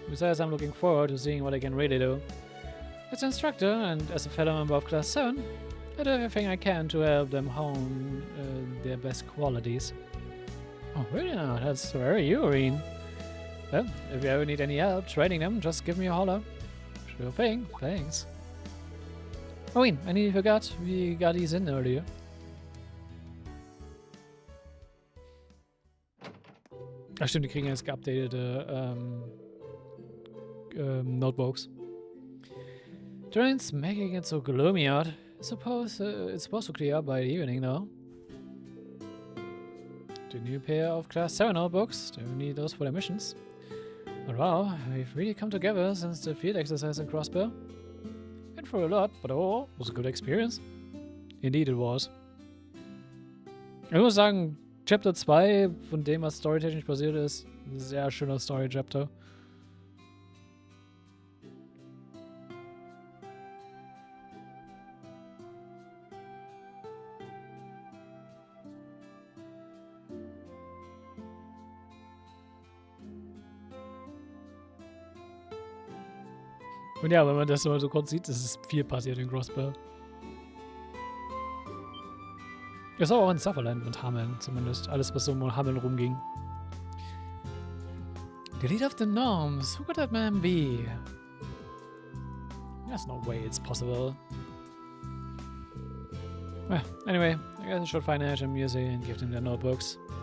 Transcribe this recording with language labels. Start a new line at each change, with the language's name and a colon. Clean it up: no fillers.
English: Besides, I'm looking forward to seeing what I can really do. As an instructor and as a fellow member of Class 7, I do everything I can to help them hone their best qualities. Oh, really now? That's very you, Reen. Well, if you ever need any help training them, just give me a holler. Sure thing, thanks. Oh, Reen, I nearly forgot, we got these in earlier.
German: Ach stimmt, die kriegen jetzt geupdatete Notebooks.
English: Train's making it so gloomy out. Suppose it's supposed to clear up by the evening though. The new pair of Class 7 notebooks, they will need those for their missions. But wow, we've really come together since the field exercise in Crossbow. Been through a lot, but oh, was a good experience. Indeed it was.
German: Ich muss sagen, Chapter 2, von dem was storytechnisch passiert ist, ein sehr schöner Story-Chapter. Und ja, wenn man das mal so kurz sieht, ist es viel passiert in Crossbow. Das war auch in Sutherland mit Hameln, zumindest. Alles, was so um Hameln rumging.
English: The leader of the gnomes. Who could that man be? There's no way it's possible. Well, anyway, I guess I should find Ash and Mirzi and give them their notebooks.